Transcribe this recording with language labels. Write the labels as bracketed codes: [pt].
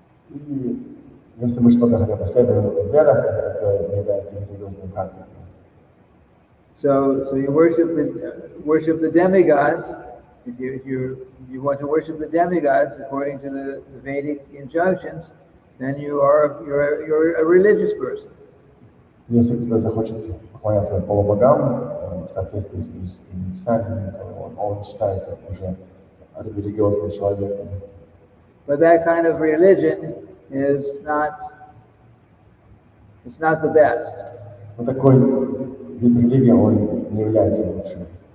[ru] И если мы что-то хотя бы следуем в Ведах, это является религиозной практикой. [en] So you worship the demigods. If you want to worship the demigods according to the Vedic injunctions, then you're a religious person. [ru] Если кто-то захочет поклоняться полубогам в соответствии с ведическими писаниями, то он считается уже религиозным человеком. [en] But that kind of religion is not the best. [ru] Но такой вид религии, он не является лучшим.